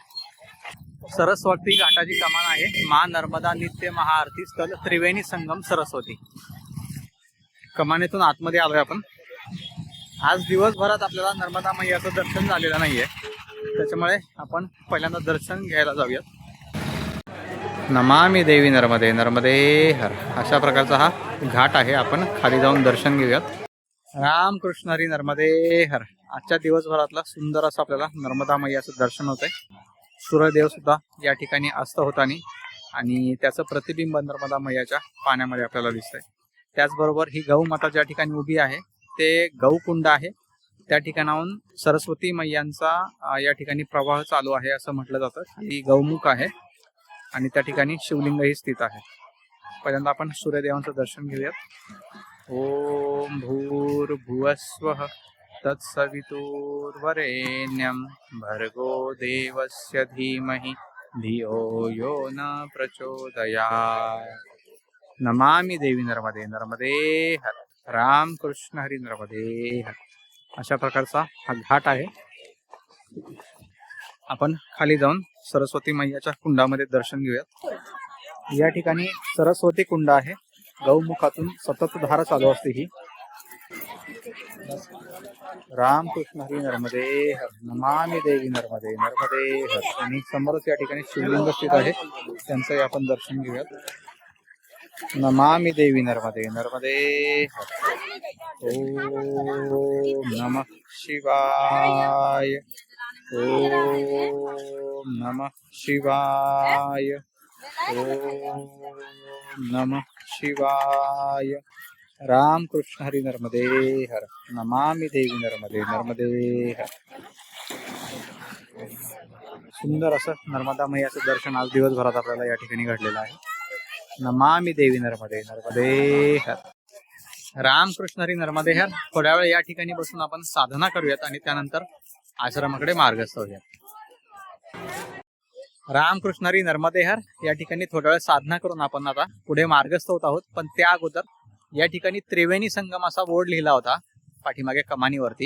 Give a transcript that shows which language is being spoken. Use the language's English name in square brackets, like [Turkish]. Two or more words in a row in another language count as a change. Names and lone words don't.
[Marathi] सरस्वती घाटाची कमान आहे. मा नर्मदा नित्य महाआरती स्थल त्रिवेणी संगम सरस्वती. कमानीतून आतमध्ये आलोय आपण. आज दिवसभरात आपल्याला नर्मदा मैयाचं दर्शन झालेलं नाहीये, त्याच्यामुळे आपण पहिल्यांदा दर्शन घ्यायला जाऊयात. [Sanskrit] नमामि देवी नर्मदे नर्मदे हर [Marathi] अशा प्रकारचा हा घाट आहे. आपण खाली जाऊन दर्शन घेऊयात. रामकृष्ण हरी नर्मदे हर. आजच्या दिवसभरातला सुंदर असं आपल्याला नर्मदा मैयाचं दर्शन होतंय. सूर्यदेव सुद्धा या ठिकाणी अस्त होताना आणि त्याचं प्रतिबिंब नर्मदा मैयाच्या पाण्यामध्ये आपल्याला दिसतंय. त्याचबरोबर ही गौमाता ज्या ठिकाणी उभी आहे ते गौकुंड आहे. त्या ठिकाणाहून सरस्वती मैयांचा या ठिकाणी प्रवाह चालू आहे असं म्हटलं जातं. ही गौमुख आहे आणि त्या ठिकाणी शिवलिंगही स्थित आहे. पहिल्यांदा आपण सूर्यदेवांचं दर्शन घेऊयात. [Sanskrit] ओम भूर्भुवस्वः तत्सवितुर्वरेण्यं भर्गो देवस्य धीमहि धियो यो न प्रचोदयात्. नमामि देवी नर्मदे नर्मदे हर. [Marathi] रामकृष्ण हरी नर्मदे हर. अशा प्रकारचा हा घाट आहे. आपण खाली जाऊन सरस्वती मैयाच्या कुंडामध्ये दर्शन घेऊयात. या ठिकाणी सरस्वती कुंड आहे. गौमुखातून सतत धार चालू असते ही. रामकृष्ण हरी नर्मदे हर. [Sanskrit] नमामि देवी नर्मदे नर्मदे हर. [Marathi] आणि समोरच या ठिकाणी शिवलिंग स्थित आहे, त्यांचंही आपण दर्शन घेऊयात. [Sanskrit] नमामि देवी नर्मदे नर्मदे हर. ओम नमः शिवाय. ओम नमः शिवाय. ओम नमः शिवाय. [Marathi] रामकृष्ण हरी नर्मदे हर. [Sanskrit] नमामि देवी नर्मदे नर्मदे हर. [Marathi] सुंदर असं नर्मदा मैयाचं दर्शन आज दिवसभरात आपल्याला या ठिकाणी घडलेलं आहे. [Sanskrit] नमामि देवी नर्मदे नर्मदे हर. [Marathi] रामकृष्ण हरी नर्मदे हर. थोड्या वेळ या ठिकाणी बसून आपण साधना करूयात आणि त्यानंतर आश्रमाकडे मार्गस्थ होऊयात. रामकृष्ण हरी नर्मदे हर. या ठिकाणी थोड्या वेळ साधना करून आपण आता पुढे मार्गस्थ होत आहोत. पण त्या अगोदर या ठिकाणी त्रिवेणी संगम असा बोर्ड लिहिला होता पाठीमागे कमानीवरती.